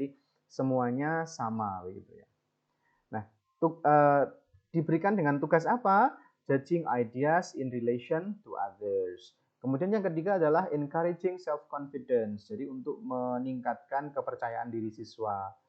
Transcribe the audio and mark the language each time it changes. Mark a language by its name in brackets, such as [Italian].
[Indonesian] Jadi semuanya sama begitu ya. Nah, diberikan dengan tugas apa? [English] Judging ideas in relation to others. [Indonesian] Kemudian yang ketiga adalah [English] encouraging self confidence. [Indonesian] Jadi untuk meningkatkan kepercayaan diri siswa.